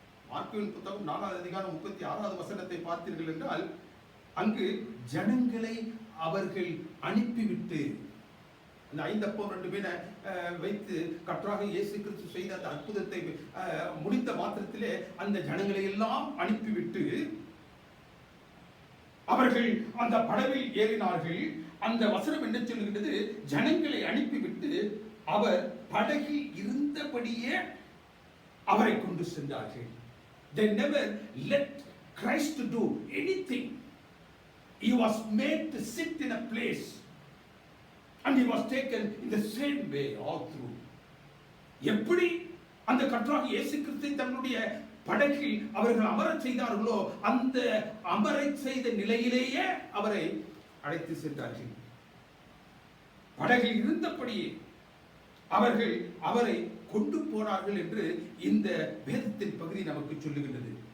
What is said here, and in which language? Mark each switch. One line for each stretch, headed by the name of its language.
Tamil: மார்க்குவின் புத்தகம் 4வது அதிகாரம் 36வது வசனத்தை பார்த்தீர்கள் என்றால், அங்கு ஜனங்களை அவர்கள் அனுப்பிவிட்டு, அந்த 5 அப்பம் 2 மீனை வைத்து கர்த்தராகிய இயேசு கிறிஸ்து செய்த அந்த அற்புதத்தை முடித்த மாத்திரத்திலே அந்த ஜனங்களை எல்லாம் அனுப்பிவிட்டு அவர்கள் அந்த படவில் ஏறினார்கள். அந்த வசனம் என்ன சொல்லுகிறது? ஜனங்களை அனுப்பிவிட்டு அவர் படகில் இருந்தபடியே அவரை கொண்டு சென்றார்கள்.
English: They never let Christ do anything. He was made to sit in a place and he was taken in the same way all through.
Tamil: எப்படி அந்த கர்த்தராகிய இயேசு கிறிஸ்து தன்னுடைய படகில் அவர்கள் அமரச் செய்தார்களோ அந்த அமரச் செய்த நிலையிலேயே அவரை அழைத்து சென்றார்கள். படகில் இருந்தபடியே அவர்கள் அவரை கொண்டு போனார்கள் என்று இந்த வேதத்தின் பகுதி நமக்கு சொல்லுகின்றது.